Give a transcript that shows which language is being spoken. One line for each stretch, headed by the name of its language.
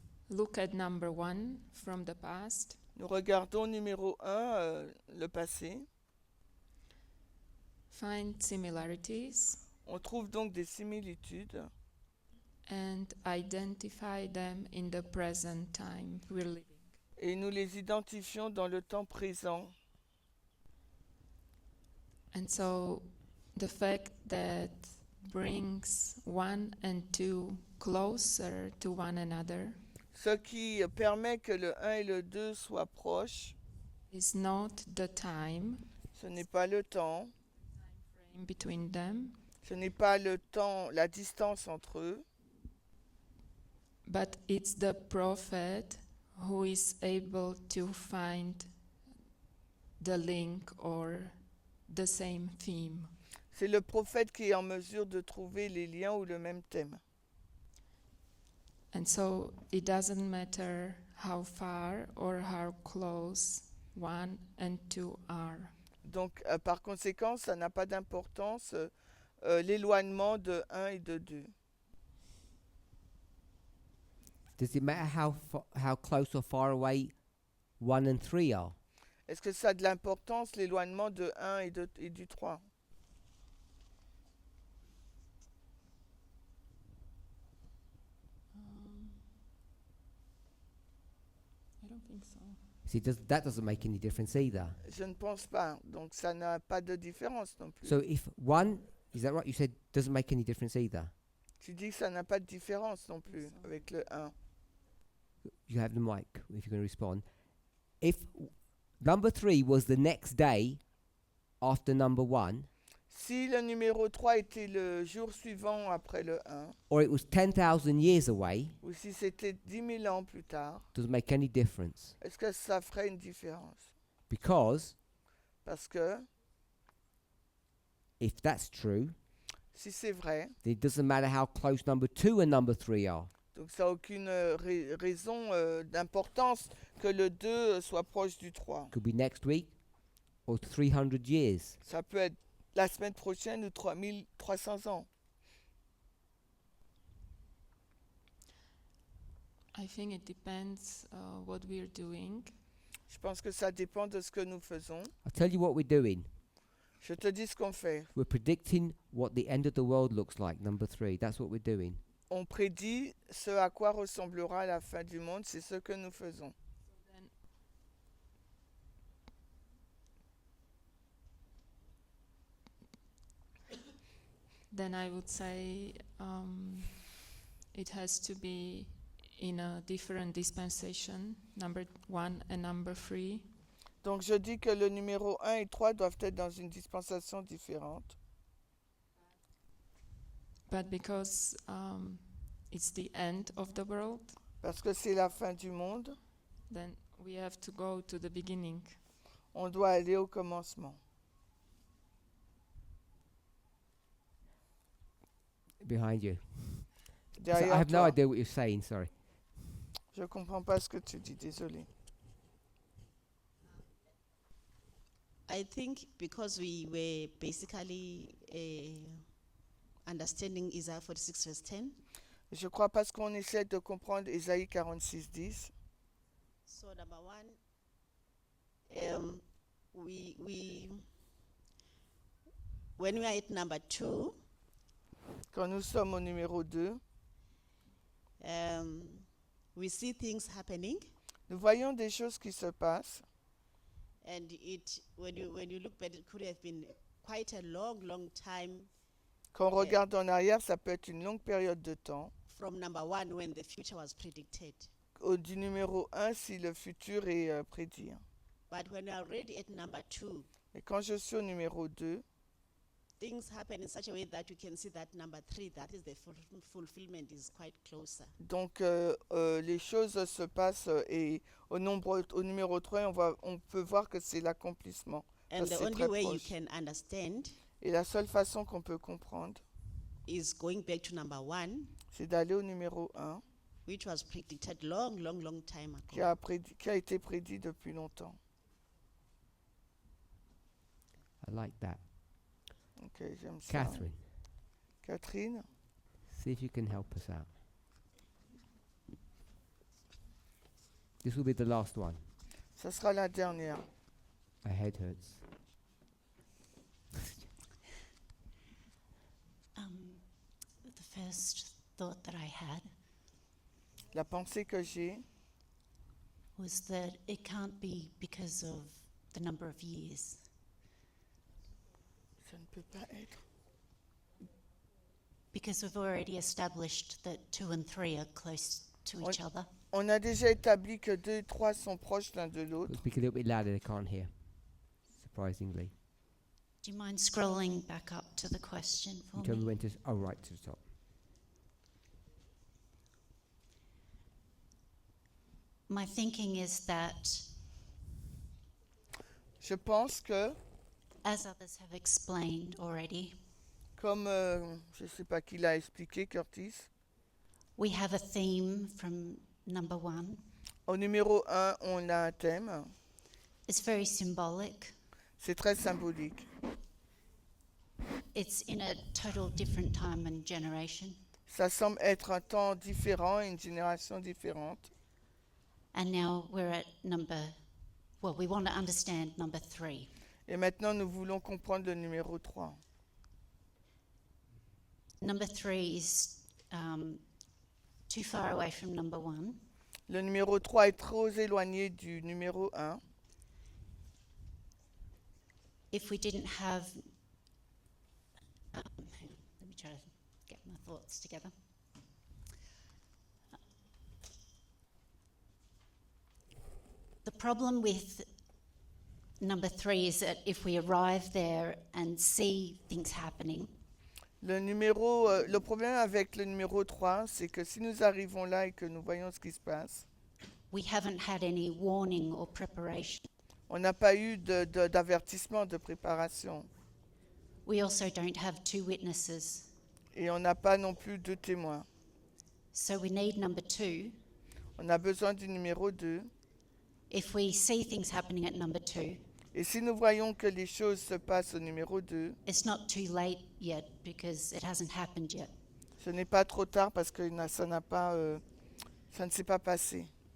English: Look at number 1 from the past.
French: Nous regardons numéro 1, le passé.
English: Find similarities
French: On trouve donc des similitudes
English: and identify them in the present time we're living.
French: et nous les identifions dans le temps présent.
English: And so the fact that brings 1 and 2 closer to one another
French: Ce qui permet que le 1 et le 2 soient proches,
English: is not the time
French: ce n'est pas le temps,
English: frame between them,
French: ce n'est pas le temps, la distance entre eux,
English: but it's the prophet who is able to find the link or the same theme.
French: c'est le prophète qui est en mesure de trouver les liens ou le même thème.
English: And so it doesn't matter how far or how close 1 and 2 are.
French: Donc, par conséquent, ça n'a pas d'importance l'éloignement de 1 et de 2.
English: does it matter how close or far away 1 and 3 are?
French: Est-ce que ça a de l'importance l'éloignement de 1 et du 3?
English: I don't think so. See, that doesn't make any difference either.
French: Je ne pense pas. Donc, ça n'a pas de différence non plus.
English: So if 1, is that right? You said doesn't make any difference either.
French: Tu dis que ça n'a pas de différence non plus avec le 1.
English: You have the mic if you're going to respond. If number 3 was the next day after number 1,
French: Si le numéro 3 était le jour suivant après le 1,
English: or it was 10,000 years away,
French: ou si c'était 10 000 ans plus tard,
English: doesn't make any difference.
French: est-ce que ça ferait une différence?
English: Because
French: Parce que
English: if that's true,
French: si c'est vrai,
English: then it doesn't matter how close number 2 and number 3 are.
French: donc ça n'a aucune raison d'importance que le 2 soit proche du 3.
English: Could be next week or 300 years.
French: Ça peut être la semaine prochaine ou 3300 ans.
English: I think it depends what we're doing.
French: Je pense que ça dépend de ce que nous faisons.
English: I'll tell you what we're doing.
French: Je te dis ce qu'on fait.
English: We're predicting what the end of the world looks like, number 3. That's what we're doing.
French: On prédit ce à quoi ressemblera la fin du monde, c'est ce que nous faisons.
English: Then I would say it has to be in a different dispensation, number 1 and number 3.
French: Donc je dis que le numéro 1 et 3 doivent être dans une dispensation différente.
English: But because it's the end of the world,
French: Parce que c'est la fin du monde,
English: then we have to go to the beginning.
French: on doit aller au commencement.
English: Behind you. So I
French: Derrière
English: have no
French: toi.
English: idea what you're saying, sorry.
French: Je ne comprends pas ce que tu dis, désolé.
English: I think because we were basically understanding Isaiah 46 verse 10,
French: Je crois parce qu'on essaie de comprendre Ésaïe 46, 10.
English: so number one, we when we are at number 2,
French: Quand nous sommes au numéro 2,
English: we see things happening,
French: nous voyons des choses qui se passent.
English: and it when you look back, it could have been quite a long time
French: Quand on regarde en arrière, ça peut être une longue période de temps.
English: from number 1 when the future was predicted.
French: Du numéro 1, si le futur est prédit.
English: But when we are already at number 2,
French: Et quand je suis au numéro 2,
English: things happen in such a way that you can see that number 3, that is the fulfillment, is quite closer.
French: donc les choses se passent et au numéro 3, on peut voir que c'est l'accomplissement.
English: And
French: Parce
English: the
French: que c'est
English: only
French: très
English: way you
French: proche.
English: can understand
French: Et la seule façon qu'on peut comprendre,
English: is going back to number 1,
French: c'est d'aller au numéro 1,
English: which was predicted long time
French: qui
English: ago.
French: a été prédit depuis longtemps.
English: I like that.
French: Ok, j'aime ça.
English: Catherine,
French: Catherine,
English: see if you can help us out. This will be the last one.
French: ça sera la dernière.
English: My head hurts. The first thought that I had
French: La pensée que j'ai,
English: was that it can't be because of the number of years.
French: ça ne peut pas être.
English: Because we've already established that 2 and 3 are close to each other.
French: On a déjà établi que 2 et 3 sont proches l'un de l'autre.
English: Speak a little bit louder, they can't hear. Surprisingly. Do you mind scrolling back up to the question for You tell me me? when to, right to the top. My thinking is that,
French: Je pense que,
English: as others have explained already,
French: comme je ne sais pas qui l'a expliqué, Curtis,
English: we have a theme from number 1.
French: au numéro 1, on a un thème.
English: It's very symbolic.
French: C'est très symbolique.
English: It's in a total different time and generation.
French: Ça semble être un temps différent, une génération différente.
English: And now we're at we want to understand number 3.
French: Et maintenant, nous voulons comprendre le numéro 3.
English: Number 3 is too far away from number 1.
French: Le numéro 3 est trop éloigné du numéro 1.
English: If we didn't have, hang on, let me try to get my thoughts together. The problem with number 3 is that if we arrive there and see things happening,
French: Le problème avec le numéro 3, c'est que si nous arrivons là et que nous voyons ce qui se passe,
English: we haven't had any warning or preparation.
French: on n'a pas eu d'avertissement, de préparation.
English: We also don't have 2 witnesses.
French: Et on n'a pas non plus 2 témoins.
English: So we need number 2.
French: On a besoin du numéro 2.
English: If we see things happening at number 2,
French: Et si nous voyons que les choses se passent au numéro 2,
English: it's not too late yet because it hasn't happened yet.
French: ce n'est pas trop tard parce que ça ne s'est pas passé.